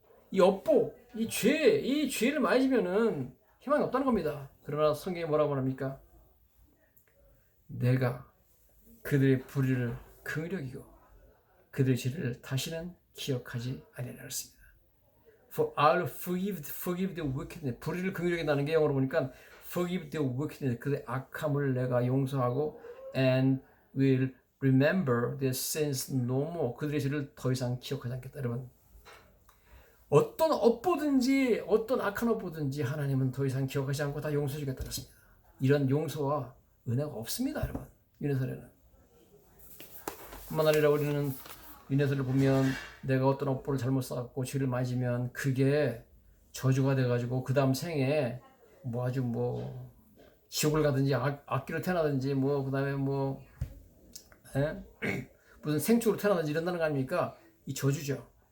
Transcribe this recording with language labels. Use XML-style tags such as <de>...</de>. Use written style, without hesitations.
<ko>이 업보, 이 죄를 많이 지면은 희망이 없다는 겁니다. 그러나 성경에 뭐라고 말합니까? 내가 그들의 불의를 긍휼히 여기고 그들의 죄를 다시는 기억하지 아니하리라 했습니다.</ko> <en>For I'll forgive the wickedness.</en> <ko>불의를 긍휼히 여긴다는 게 영어로 보니까</ko> <en>forgive the wickedness.</en> <ko>그들의 악함을 내가 용서하고</ko> <en>and will remember their sins no more.</en> <ko>그들의 죄를 더 이상 기억하지 않겠다. 여러분 어떤 업보든지 어떤 악한 업보든지 하나님은 더 이상 기억하지 않고 다 용서해 주겠다 그랬습니다. 이런 용서와 은혜가 없습니다. 여러분 윤회설에는 뿐만 아니라 우리는 윤회설을 보면 내가 어떤 업보를 잘못 쌓았고 죄를 많이 지면 그게 저주가 돼가지고 그 다음 생에 아주 지옥을 가든지 악기로 태어나든지 그 다음에 무슨 생축으로 태어나든지 이런다는 거 아닙니까? 이 저주죠.</ko>